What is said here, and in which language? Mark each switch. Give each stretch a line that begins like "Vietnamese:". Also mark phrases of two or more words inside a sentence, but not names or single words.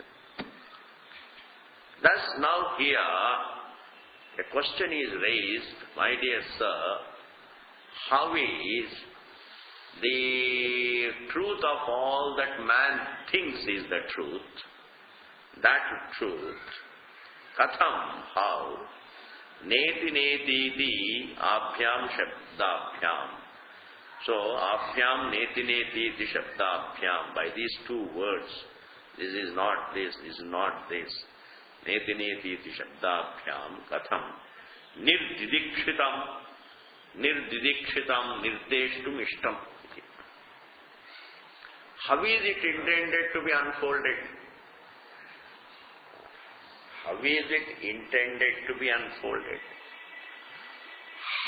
English: Thus, now here, a question is raised, my dear sir, how is the truth of all that man thinks is the truth, that truth, katham, how,
Sanskrit: नेति नेति इति आभ्यां शब्दाभ्याम्. So, आभ्यां नेति नेति इति शब्दाभ्याम्,
English: by these two words, this is not this, this is not this,
Sanskrit: नेति नेति इति शब्दाभ्याम्, कथं निर्दिदिक्षितं निर्देष्टुम् इष्टम्.
English: How is it intended to be unfolded? How is it intended to be unfolded?